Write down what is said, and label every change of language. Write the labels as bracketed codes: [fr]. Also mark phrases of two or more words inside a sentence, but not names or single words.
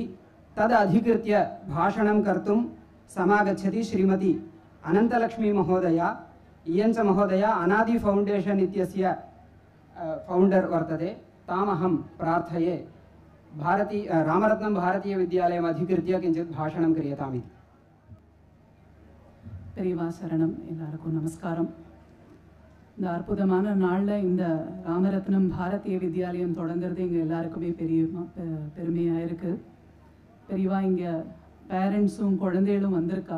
[sa] तद् अधिकृत्य भाषणं कर्तुं समागच्छति श्रीमती अनन्तलक्ष्मी महोदया। इयञ्च महोदया अनादि फाउंडेशन इत्यस्य फाउंडर वर्तते। तामहं प्रार्थये रामरत्नं भारतीय विद्यालयम् अधिकृत्य किञ्चित् भाषणं क्रियतामिति। [ta] பெரியவா சரணம். எல்லாருக்கும் நமஸ்காரம். இந்த அற்புதமான நாளில் இந்த ராமரத்னம் பாரதிய வித்யாலயம் தொடங்குறது எங்கள் எல்லாருக்குமே பெருமையாக இருக்குது. பெரியவா இங்கே பேரண்ட்ஸும் குழந்தைகளும் வந்திருக்கா.